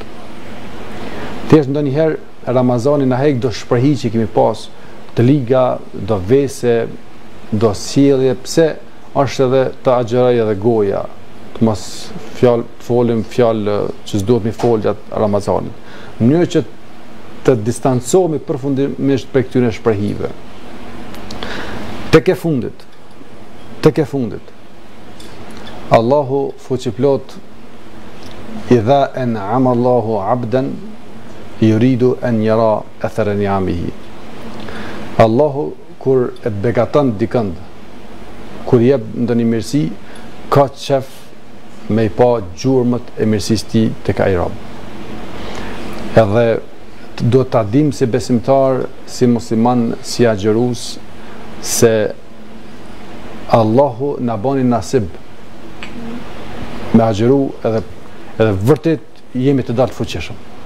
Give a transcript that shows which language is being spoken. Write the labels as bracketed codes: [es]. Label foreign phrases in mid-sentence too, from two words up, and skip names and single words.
[sq] Thjesht ndonjëherë Ramazani na hek do shprehi që kemi pas, të liga, do vese, do sjellje, pse është edhe të agjeroj edhe goja, të mos folim fjalë që s'duhet mi fol gjatë Ramazanit. Në mënyrë që të distancohemi përfundimisht prej këtyre shprehive. Tek e fundit. Allahu fuqiplot [ar] إذا أنعم الله عبدا يريد أن يرى أثر نعمه. [sq] Allahu kur e begaton dikënd, kur jep ndonjë mirësi, ka qef me i pa gjurmët e mirësisë tij tek ai rob. Edhe do ta dim si besimtar, si musliman, si agjërues, se Allahu na bani nasib me agjëru edhe vërtet jemi të dalë fuqishëm.